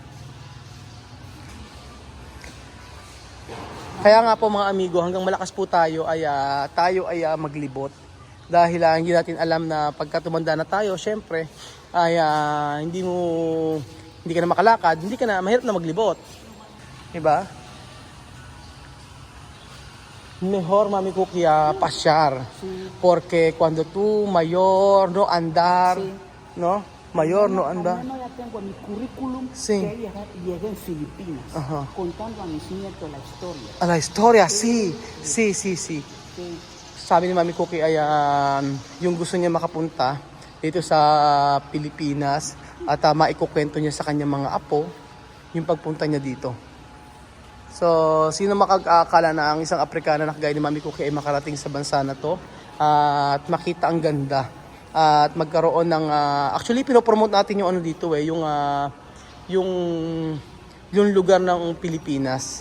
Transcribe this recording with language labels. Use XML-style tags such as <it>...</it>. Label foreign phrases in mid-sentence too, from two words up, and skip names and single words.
<tl>Kaya nga po mga amigo, hanggang malakas po tayo ay maglibot. Dahil hindi natin alam na pagka tumanda na tayo, syempre, ay hindi ka na makalakad, mahirap na maglibot. Diba?</tl> <es>Mejor Mami Cookie pasyar. Porque cuando tú mayor no andar, no? Mayor no andar. Ya tengo mi currículum Sí. que llegué en Filipinas, Ajá. contando a mis nietos la historia. A la historia, sí. Sí. Que</es> <tl>Sabi ni Mami Cookie ay yung gusto niya makapunta dito sa Pilipinas at maikukwento niya sa kanyang mga apo yung pagpunta niya dito. So, sino makakala na ang isang Aprikana na kagaya ni Mami Cookie ay makarating sa bansa na to at makita ang ganda at magkaroon ng actually pinopromote natin yung ano dito yung lugar ng Pilipinas.</tl>